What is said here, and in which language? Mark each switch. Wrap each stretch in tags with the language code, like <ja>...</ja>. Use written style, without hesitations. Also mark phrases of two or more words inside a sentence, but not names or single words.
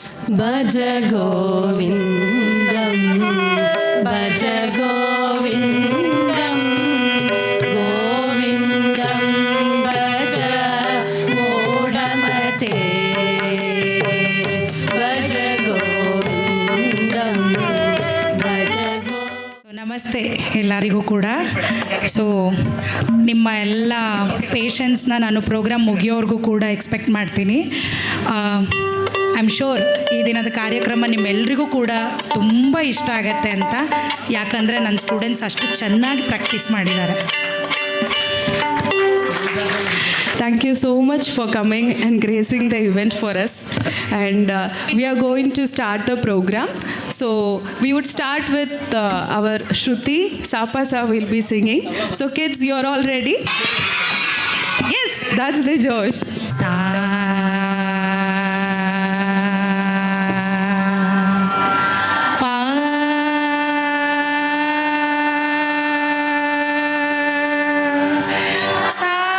<sa>ಭಜ ಗೋವಿಂದಂ ಭಜ ಗೋವಿಂದಂ ಗೋವಿಂದಂ ಭಜ ಮೂಢಮತೆ ಭಜ ಗೋವಿಂದಂ ಭಜ ಗೋ.</sa> <kn>ನಮಸ್ತೆ ಎಲ್ಲರಿಗೂ ಕೂಡ. ಸೊ ನಿಮ್ಮ ಎಲ್ಲ</kn> <en>patience</en> <kn>ನಾನು ಪ್ರೋಗ್ರಾಮ್ ಮುಗಿಯೋವರೆಗೂ ಕೂಡ ಎಕ್ಸ್ಪೆಕ್ಟ್ ಮಾಡ್ತೀನಿ.</kn> <en>I am sure</en> <kn>ಈ ದಿನದ ಕಾರ್ಯಕ್ರಮ ನಿಮ್ಮೆಲ್ರಿಗೂ ಕೂಡ ತುಂಬ ಇಷ್ಟ ಆಗತ್ತೆ ಅಂತ, ಯಾಕಂದರೆ ನನ್ನ ಸ್ಟೂಡೆಂಟ್ಸ್ ಅಷ್ಟು ಚೆನ್ನಾಗಿ ಪ್ರಾಕ್ಟೀಸ್ ಮಾಡಿದ್ದಾರೆ.</kn> <en>Thank you so much for coming and gracing the event for us. And we are going to start the program. So we would start with our Shruti. Sapa Sa will be singing. So kids, you are all ready? Yes, that's the Josh. ಸಾ ಪಾ ಸಾ</en>